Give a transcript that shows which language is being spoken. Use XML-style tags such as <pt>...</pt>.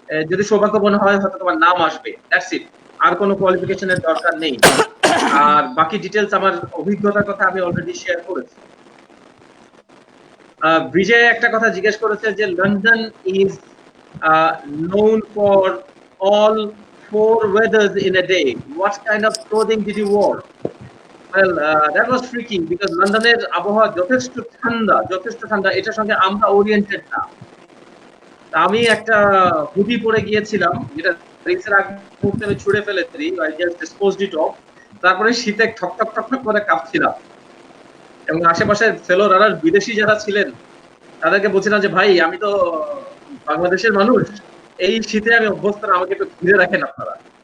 <bn>যদি সৌভাগ্যবান হয় হয়তো তোমার নাম আসবে,</bn> <en>That's it.</en> <bn>আর কোনো কোয়ালিফিকেশনের দরকার নেই। আর বাকি ডিটেইলস আমার অভিজ্ঞতার কথা আমি অলরেডি শেয়ার করেছি।</bn> <en>Bijoy</en> <bn>একটা কথা জিজ্ঞেস করেছে যে</bn> <en>London is known for all 4 weathers in a day. What kind of clothing did you wear? Well, that was tricky because</en> <bn>লন্ডনের আবহাওয়া যথেষ্ট ঠান্ডা, এটার সঙ্গে আমরা ওরিয়েন্টেড না। আমি একটা হুডি পরে গিয়েছিলাম, যেটা রেসের আগ মুহূর্তে আমি ছুঁড়ে ফেলেছি,</bn> <en>I just disposed it off.</en> <bn>তারপরে শীতে ঠক করে কাঁপছিলাম, এবং আশেপাশে ফেলো রানার বিদেশি যারা ছিলেন তাদেরকে বলছিলাম যে ভাই, আমি তো বাংলাদেশের মানুষ, এই শীতে আমি অভ্যস্ত না, আমাকে একটু ঘিরে রাখেন আপনারা।</bn>